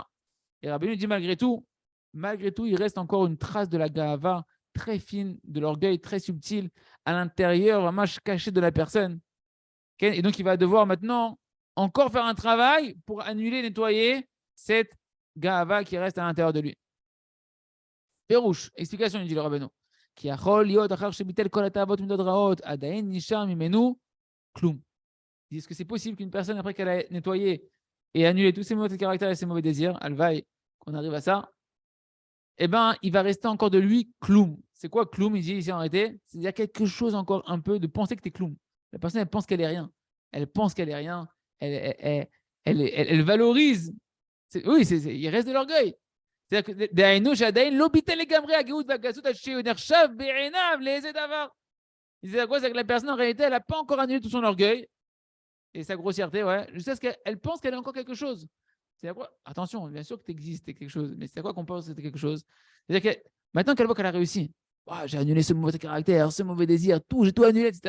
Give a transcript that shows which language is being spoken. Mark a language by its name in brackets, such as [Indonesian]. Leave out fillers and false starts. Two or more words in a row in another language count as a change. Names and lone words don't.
[French] Et Rabbeinu dit malgré tout, il reste encore une trace de la gahava très fine, de l'orgueil très subtil à l'intérieur, vraiment caché de la personne. Et donc, il va devoir maintenant encore faire un travail pour annuler, nettoyer cette gahava qui reste à l'intérieur de lui. Pérouche, explication, il dit le Rabbeinu. [Hebrew] כי יכול להיות אחר שביטל כל התאוות מדות רעות עדיין נשאר ממנו כלום. [French] Il dit, est-ce que c'est possible qu'une personne, après qu'elle a nettoyé et annulé tous ses mauvais caractères et ses mauvais désirs, elle vaille qu'on arrive à ça, eh bien, il va rester encore de lui kloum. C'est quoi kloum? Il dit ici en réalité, c'est-à-dire quelque chose encore un peu de penser que tu es kloum. La personne, elle pense qu'elle est rien. Elle pense qu'elle est rien. Elle valorise. Oui, il reste de l'orgueil. C'est-à-dire que [Hebrew] דהיינו שעדיין לא ביטל לגמרי הגאות והגסות שהוא נחשב בעיניו לאיזה דבר. [French] Il disait quoi? C'est que la personne en réalité, elle n'a pas encore annulé tout son orgueil et sa grossièreté, ouais, jusqu'à ce qu'elle pense qu'elle est encore quelque chose. C'est à quoi? Attention, bien sûr que tu existes, tu es quelque chose, mais c'est à quoi qu'on pense que tu es quelque chose? C'est-à-dire que maintenant qu'elle voit qu'elle a réussi, oh, j'ai annulé ce mauvais caractère, ce mauvais désir, tout, j'ai tout annulé, etc.